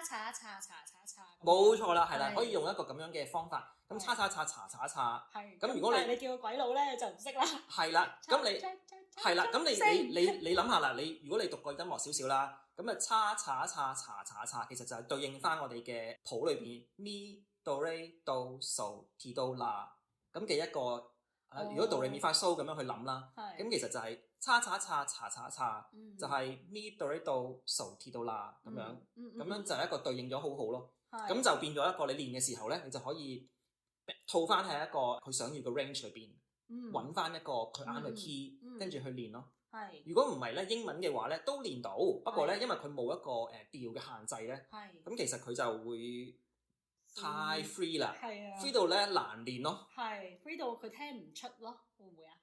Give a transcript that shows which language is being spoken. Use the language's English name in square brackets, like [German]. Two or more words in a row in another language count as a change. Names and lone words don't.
[Cantonese] 冇錯啦，係啦，可以用一個咁樣嘅方法。咁叉。咁如果你叫個鬼佬咧就唔識啦。係啦，咁你係啦，咁你諗下啦，如果你讀過音樂少少啦，咁啊叉，其實就係對應翻我哋嘅譜裏邊咪。Do re do so ti do la 咁嘅一個如果 do re mi fa so 咁樣去諗啦，咁其實就係叉，就係 mi do re do so ti do la 咁樣，咁樣就係一個對應咗好好咯。咁就變咗一個你練嘅時候咧，你就可以套翻喺一個佢想要嘅 range 裏邊，揾翻一個佢啱嘅 key，跟住去練咯。如果唔係咧，英文嘅話咧都練到，不過咧因為佢冇一個調嘅限制咧，咁其實佢就會太 free 啦，free 到咧難練咯，free 到佢聽唔出咯，會唔會啊？